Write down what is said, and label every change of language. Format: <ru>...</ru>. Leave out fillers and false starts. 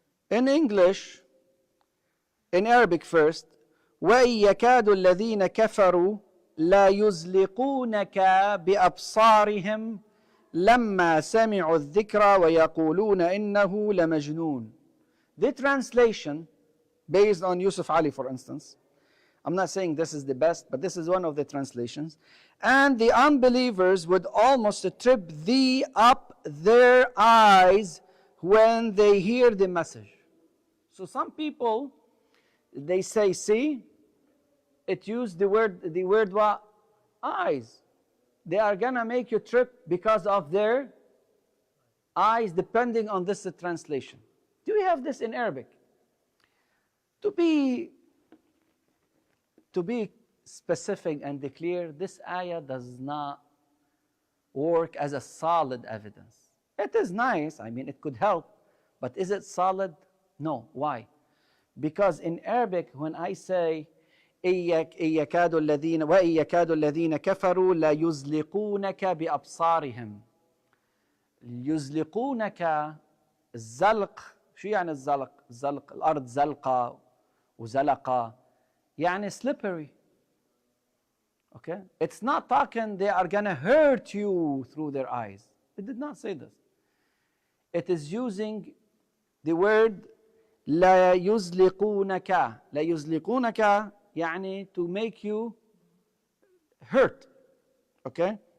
<en>In English, in Arabic first,</en> <ar>وَإِن يَكَادُ الَّذِينَ كَفَرُوا لَا يُزْلِقُونَكَ بِأَبْصَارِهِمْ لَمَّا سَمِعُوا الذِّكْرَ وَيَقُولُونَ إِنَّهُ لَمَجْنُونَ.</ar> <en>The translation, based on Yusuf Ali, for instance, I'm not saying this is the best, but this is one of the translations. And the unbelievers would almost trip thee up their eyes when they hear the message. So some people, they say, see, it used the word what? Eyes. They are gonna make you trip because of their eyes, depending on this translation. Do we have this in Arabic? To be specific and clear, this ayah does not work as a solid evidence. It is nice, I mean, it could help, but is it solid? No. Why? Because in Arabic, when I say</en> <ar>وَإِن يَكَادُ الَّذِينَ كَفَرُوا لَا يُزْلِقُونَكَ بِأَبْصَارِهِمْ. يزلقونك الزلق. شو يعني الزلق؟ الزلق الأرض زلقة وزلقة يعني slippery.</ar> <en>Okay? It's not talking they are gonna hurt you through their eyes. It did not say this. It is using the word</en> <ar>لا يزلقونك. لا يزلقونك يعني</ar> <en>to make you hurt. Okay?</en>